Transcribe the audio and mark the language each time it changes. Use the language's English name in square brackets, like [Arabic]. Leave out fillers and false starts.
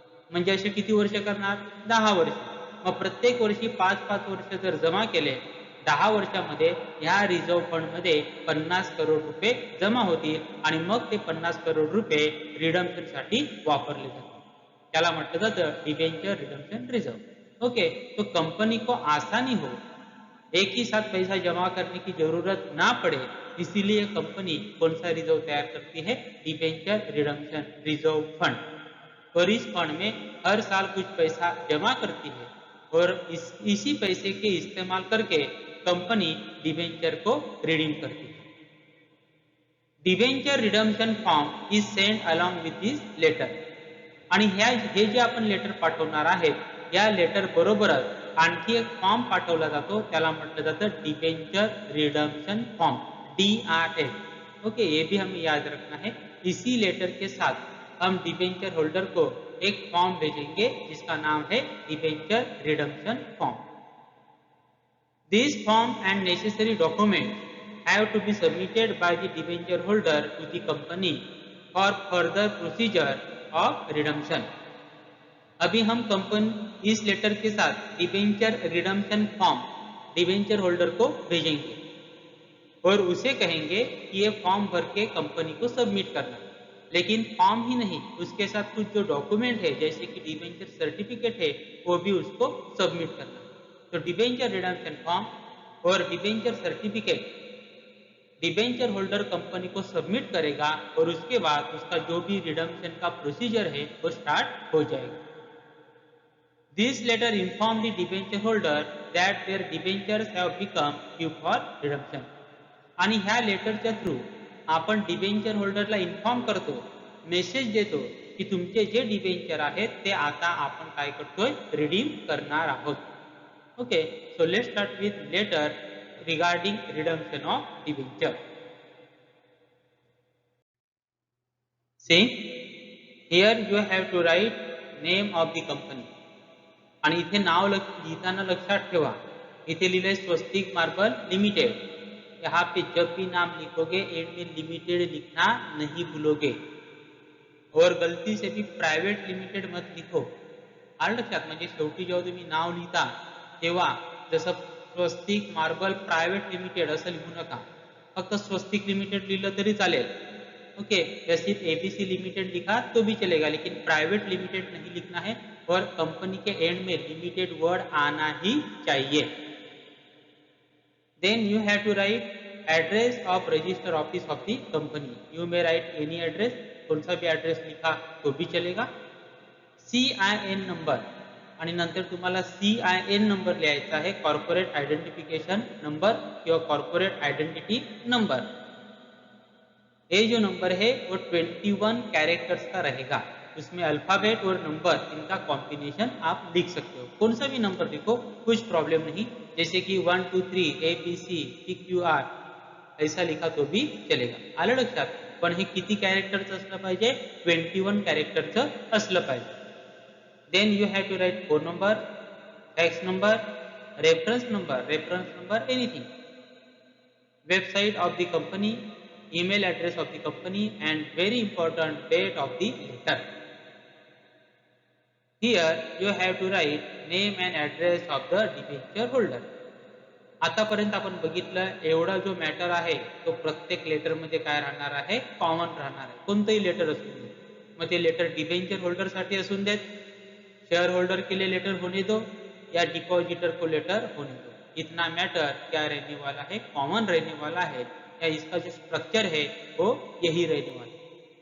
[Marathi] म्हणजे असे किती वर्ष करणार, 10 वर्ष. मग प्रत्येक वर्षी 5-5 वर्ष जर जमा केले, 10 वर्षामध्ये ह्या रिझर्व्ह फंडमध्ये 50 करोड रुपये जमा होतील आणि मग ते 50 करोड रुपये रिडम्पशनसाठी वापरले जातील. त्याला म्हटलं जातं डिबेंचर रिडम्पशन रिजर्व. [Hindi] ओके, तो कंपनी को आसानी हो, एक ही साथ पैसा जमा करने की जरूरत ना पड़े, इसीलिए कंपनी कौन सा रिजर्व तैयार करती है, डिबेंचर रिडम्पशन रिजर्व फंड. और इस फंड में हर साल कुछ पैसा जमा करती है और इसी पैसे के इस्तेमाल करके कंपनी डिबेंचर को रिडीम करती है. [English] Debenture redemption form is send along with this letter. [Marathi] आणि हे जे आपण लेटर पाठवणार आहे, या लेटर बरोबरच आणखी एक फॉर्म पाठवला जातो, त्याला म्हटलं जातं debenture redemption form, DRF. [Hindi] Okay, ये भी हमें याद रखना है. इसी लेटर के साथ हम डिबेंचर होल्डर को एक फॉर्म भेजेंगे जिसका नाम है debenture redemption form. [English] This form and necessary document have to be submitted by the debenture holder to the company for further procedure of redemption. [Hindi] अभी हम कंपनी इस लेटर के साथ debenture redemption form debenture holder को भेजेंगे और उसे कहेंगे कि ये फॉर्म भर के कंपनी को सबमिट करना. लेकिन फॉर्म ही नहीं, उसके साथ कुछ जो डॉक्यूमेंट है जैसे कि डिबेंचर सर्टिफिकेट है वो भी उसको सबमिट करना है। तो डिबेंचर रिडम्पशन फॉर्म और debenture certificate debenture holder company को सबमिट करेगा और उसके बाद उसका जो भी रिडम्पशन का प्रोसीजर है वो स्टार्ट हो जाएगा। [English] This letter informed the debenture holder that their debentures have become due for redemption. [Marathi] आणि ह्या लेटरच्या थ्रू आपण डिबेंचर होल्डरला इन्फॉर्म करतो, मेसेज देतो की तुमचे जे डिबेंचर आहेत ते आता आपण काय करतोय, रिडीम करणार आहोत. [English] Okay, so let's start with letter regarding redemption of debenture. See, here you have to write name of the company. [Marathi] आणि इथे नाव लिहिताना लक्षात ठेवा, इथे लिहिले स्वस्तिक मार्बल लिमिटेड. [Hindi] यहाँ पे जब भी नाम लिखोगे एंड में लिमिटेड लिखना नहीं भूलोगे और गलती से भी प्राइवेट लिमिटेड मत लिखो. [Marathi] आलं लक्षात. म्हणजे शेवटी जेव्हा तुम्ही नाव लिहिता तेव्हा जसं स्वस्तिक मार्बल प्राइवेट लिमिटेड असं लिहू नका, फक्त स्वस्तिक लिमिटेड लिहिलं तरी चालेल. [Hindi] ओके, या सिर्फ एबीसी लिमिटेड लिखा तो भी चलेगा, लेकिन प्राइवेट लिमिटेड नहीं लिखना है और कंपनी के एंड में लिमिटेड वर्ड आना ही चाहिए. [English] Then you have to write address of register office of the company. You may write any address, [Hindi] कौन सा भी एड्रेस लिखा तो भी चलेगा. [Marathi] CIN नंबर आणि नंतर तुम्हाला CIN नंबर लिहायचा आहे, कॉर्पोरेट आयडेंटिफिकेशन नंबर किंवा कॉर्पोरेट आयडेंटिटी नंबर. [Hindi] ये जो नंबर है वो 21 कैरेक्टर्स का रहेगा. उसमें अल्फाबेट और नंबर इनका कॉम्बिनेशन आप लिख सकते हो. कौन सा भी नंबर लिखो, कुछ प्रॉब्लम नहीं. जैसे कि 1 2 3 ABC PQR ऐसा लिखा तो भी चलेगा. [Marathi] आलं लक्षात. पण हे किती कॅरेक्टरचं असलं पाहिजे, 21 कॅरेक्टरचं असलं पाहिजे. [English] Then you have to write phone number, fax number, reference number anything, website of the company, email address of the company, and very important date of the letter. Here you have to write name and address of the debenture holder. [Marathi] आतापर्यंत आपण बघितलं एवढा जो matter आहे तो प्रत्येक letter मध्ये काय राहणार आहे, कॉमन राहणार आहे. कोणतंही लेटर असून दे, मग ते लेटर डिबेंचर होल्डर साठी असून देत, [Hindi] शेयर होल्डर के लिए लेटर होने दो या डिपॉजिटर को लेटर होने दो, इतना मैटर क्या रहने वाला है, कॉमन रहने वाला है, या इसका जो स्ट्रक्चर है वो यही रहने वाला है.